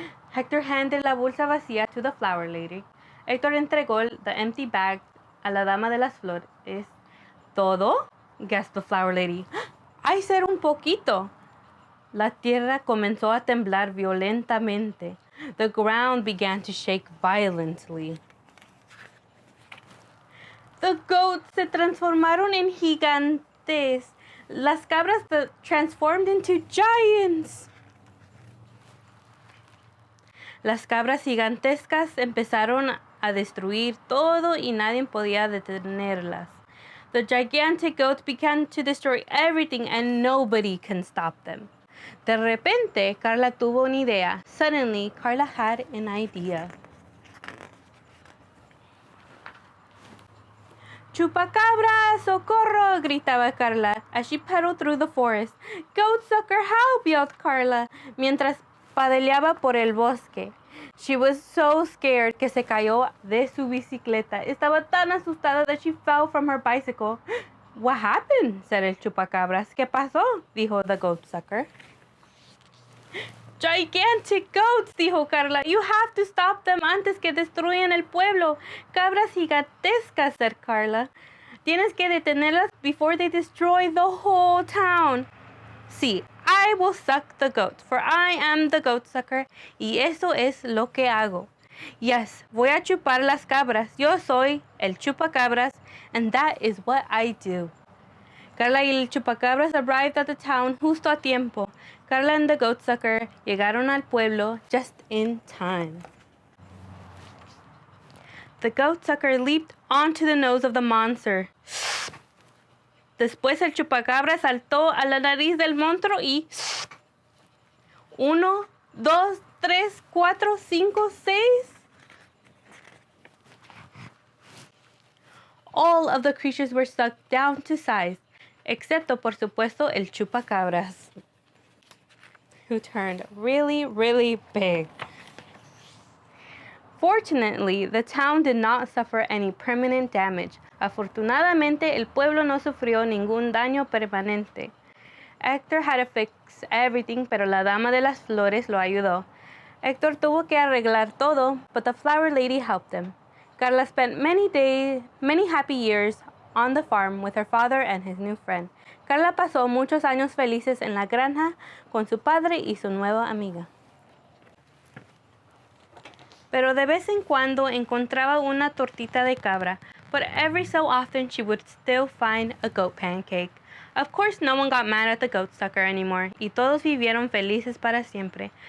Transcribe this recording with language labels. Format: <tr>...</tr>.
<en>Hector handed</en> <es>la bolsa vacía</es> <en>to the flower lady.</en> <es>Héctor entregó</es> <en>the empty bag</en> <es>a la dama de las flores. ¿Todo?</es> <en>Gasped the flower lady.</en> <es>¡Ay, ser un poquito! La tierra comenzó a temblar violentamente.</es> <en>The ground began to shake violently. The goats</en> <es>se transformaron en gigantes. Las cabras</es> <en>transformed into giants.</en> <es>Las cabras gigantescas empezaron a destruir todo y nadie podía detenerlas.</es> <en>The gigantic goats began to destroy everything and nobody can stop them.</en> <es>De repente, Carla tuvo una idea.</es> <en>Suddenly, Carla had an idea.</en> <es>¡Chupacabra! ¡Socorro! Gritaba</es> <en>Carla as she pedaled through the forest. ¡Goatsucker, help!</en> <es>Yelled Carla mientras padaleaba por el bosque.</es> <en>She was so scared</en> <es>que se cayó de su bicicleta. Estaba tan asustada</es> <en>that she fell from her bicycle. What happened? Said</en> <es>el chupacabras. ¿Qué pasó? Dijo</es> <en>the goatsucker. Gigantic goats,</en> <es>dijo Carla.</es> <en>You have to stop them</en> <es>antes que destruyan el pueblo. Cabras gigantescas,</es> <en>said Carla.</en> <es>Tienes que detenerlas</es> <en>before they destroy the whole town. Sí, I will suck the goats, for I am the goatsucker,</en> <es>y eso es lo que hago. Yes, voy a chupar las cabras. Yo soy el chupacabras,</es> <en>and that is what I do.</en> <es>Carla y el chupacabras</es> <en>arrived at the town</en> <es>justo a tiempo.</es> <en>Carla and the goatsucker</en> <es>llegaron al pueblo</es> <en>just in time. The goatsucker leaped onto the nose of the monster.</en> <es>Después el chupacabra saltó a la nariz del monstruo y 1, 2, 3, 4, 5, 6.</es> <en>All of the creatures were sucked down to size,</en> <es>excepto por supuesto el chupacabras,</es> <en>who turned really, really big. Fortunately, the town did not suffer any permanent damage.</en> <es>Afortunadamente, el pueblo no sufrió ningún daño permanente.</es> <en>Hector had to fix everything,</en> <es>pero la dama de las flores lo ayudó.</es> <en>Hector</en> <es>tuvo que arreglar todo,</es> <en>but the flower lady helped him. Carla spent many happy years on the farm with her father and his new friend.</en> <es>Carla pasó muchos años felices en la granja con su padre y su nueva amiga. Pero de vez en cuando encontraba una tortita de cabra,</es> <en>but every so often she would still find a goat pancake. Of course, no one got mad at the goatsucker anymore,</en> <es>y todos vivieron felices para siempre.</es>